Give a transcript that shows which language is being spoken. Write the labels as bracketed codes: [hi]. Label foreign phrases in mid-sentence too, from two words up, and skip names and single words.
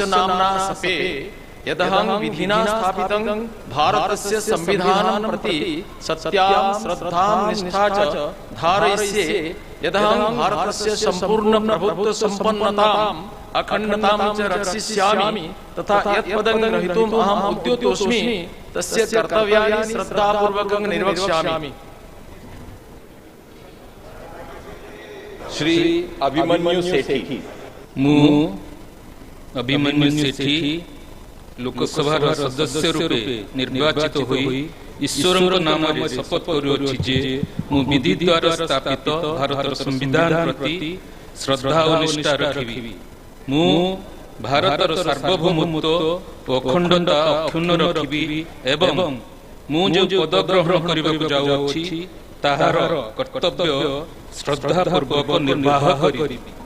[sa] नाम्ना सपे यदहं विधिना स्थापितं भारतस्य संविधानं प्रति सत्यां श्रद्धां निष्ठा च धारयिष्ये यदहं भारतस्य संपूर्ण प्रभुत्व संपन्नताम् अखंडतां च रक्षिष्यामि तथा यत्पदं ग्रहीतुम् अहम् उद्युतोऽस्मि तस्य कर्तव्यानि श्रद्धापूर्वकं निर्वक्ष्यामि। श्री अभिमन्यु सेठी। [or] ମୁଁ ଅଭିମନ୍ୟୁ ସେଠୀ ଲୋକସଭା ସଦସ୍ୟ ରୂପେ ନିର୍ବାଚିତ ହୋଇ ଈଶ୍ୱର ନାମ ଶପଥ କରୁଛି ଯେ ମୁଁ ବିଧି ଦ୍ୱାରା ସ୍ଥାପିତ ଭାରତ ସମ୍ବିଧାନ ପ୍ରତି ଶ୍ରଦ୍ଧା ଔର ନିଷ୍ଠା ରଖିବି। ମୁଁ ଭାରତର ସାର୍ବଭୌମତ୍ୱ ଔର ଅଖଣ୍ଡତା ଅକ୍ଷୁର୍ଣ୍ଣ ରଖିବି ଏବଂ ମୁଁ ଯୋ ପଦ ଗ୍ରହଣ କରିବାକୁ ଯାଉଛି ତାହାର କର୍ତ୍ତବ୍ୟ ଶ୍ରଦ୍ଧା ପୂର୍ବକ ନିର୍ବାହ କରିବି।